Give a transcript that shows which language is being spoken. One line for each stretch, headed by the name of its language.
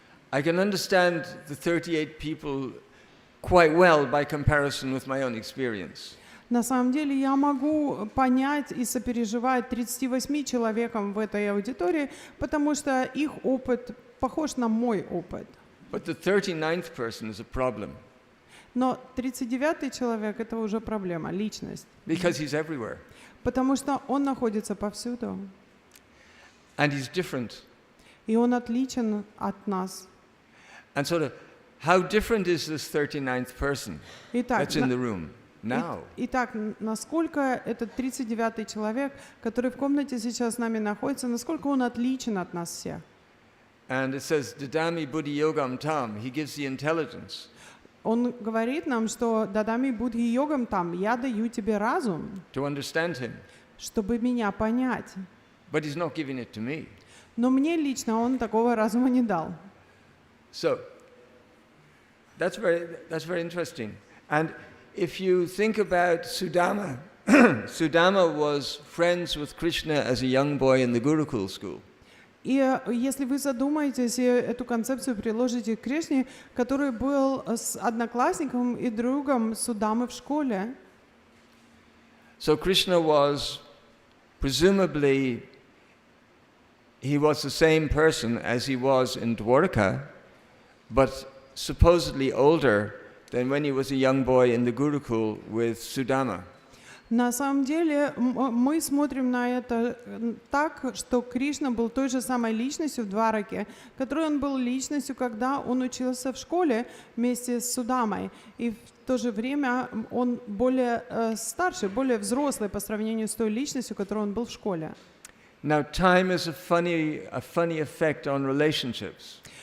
English: I can understand the 38 people quite well by comparison with my own experience.
Russian: На самом деле я могу понять и сопереживать 38 человекам в этой аудитории, потому что их опыт похож на мой опыт.
English: But the 39th person is a problem.
Russian: Но 39-й человек — это уже проблема, личность.
English: Because he's everywhere.
Russian: Потому что он находится повсюду.
English: And he's different.
Russian: И он отличен от нас.
English: And sort of, how different is this 39th person that's in the room now?
Russian: Итак, насколько этот 39-й человек, который в комнате сейчас с нами находится, насколько он отличен от нас всех?
English: And it says,
Sanskrit: Dadami Buddhi Yogam Tam,
English: he gives the intelligence.
Russian: Он говорит нам, что
Sanskrit: Дадами Будхи Йогам там,
Russian: я даю тебе разум,
English: To understand him.
Russian: чтобы меня понять.
English: But he's not giving it to me.
Russian: Но мне лично он такого разума не дал.
English: So, that's very interesting. And if you think about Sudama, Sudama was friends with Krishna as a young boy in the Gurukul school.
Russian: И если вы задумаетесь и эту концепцию приложите к Кришне, который был с одноклассником и другом Судамы в школе.
English: So Krishna was, presumably, he was the same person as he was in Dwarka, but supposedly older than when he was a young boy in the Gurukul with Sudama.
Russian: На самом деле мы смотрим на это так, что Кришна был той же самой личностью в Двараке, которой он был личностью, когда он учился в школе вместе с Судамой. И в то же время он более старший, более взрослый по сравнению с той личностью, которой он был в школе.
English: Now, time is a funny effect on relationships.